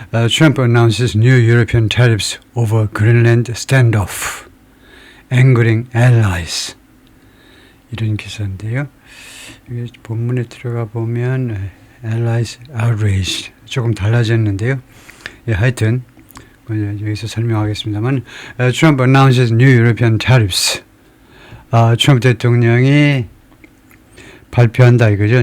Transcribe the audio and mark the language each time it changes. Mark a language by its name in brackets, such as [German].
[English] Trump announces new European tariffs over Greenland standoff, angering allies. [Korean] 이런 기사인데요. 여기 본문에 들어가 보면 [English] allies outraged [Korean] 조금 달라졌는데요. 예, 하여튼 여기서 설명하겠습니다만 [English] Trump announces new European tariffs. [Korean] 트럼프 대통령이 발표한다 이거죠.